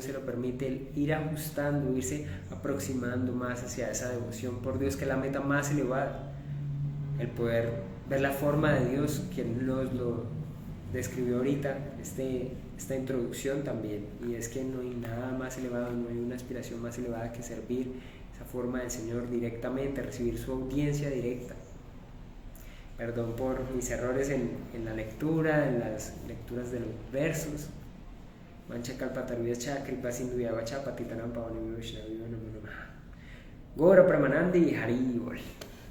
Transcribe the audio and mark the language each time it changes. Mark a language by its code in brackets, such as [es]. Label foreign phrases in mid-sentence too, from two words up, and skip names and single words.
[es] se lo permite, el ir ajustando, irse aproximando más hacia esa devoción por Dios, que es la meta más elevada, el poder ver la forma de Dios, quien nos lo describió ahorita, esta introducción también, y es que no hay nada más elevado, no hay una aspiración más elevada que servir esa forma del Señor directamente, recibir su audiencia directa. Perdón por mis errores en la lectura, en las lecturas de los versos. [sa] Mancha Kalpataruya Chakripa Sindhuya Vacha Patitanam Pavani Vishnavi Namo Namaha. Gaura Pramanandi Hari Bol.